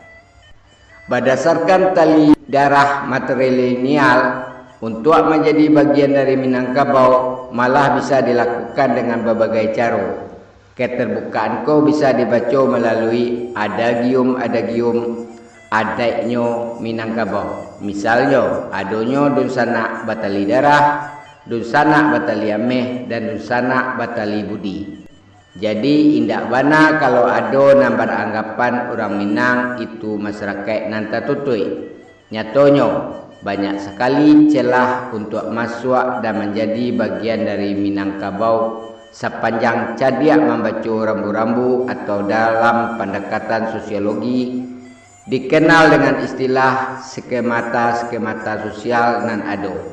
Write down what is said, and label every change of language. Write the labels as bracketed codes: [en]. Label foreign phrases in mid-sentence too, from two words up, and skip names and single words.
[id] Berdasarkan tali darah matrilineal, untuk menjadi bagian dari Minangkabau malah bisa dilakukan dengan berbagai cara. Keterbukaan kau bisa dibaca melalui adagium adatnya Minangkabau. Misalnya, adanya [min] dun sanak batali darah, dun sanak batali ameh, [id] dan [min] dun sanak batali budi. [id] Jadi [min] indak bana [id] kalau ada nan beranggapan orang Minang itu masyarakat nan tertutui. Nyatanya banyak sekali celah untuk masuk dan menjadi bagian dari Minangkabau sepanjang cadiak membaca rambu-rambu atau dalam pendekatan sosiologi dikenal dengan istilah skemata sosial nan ada.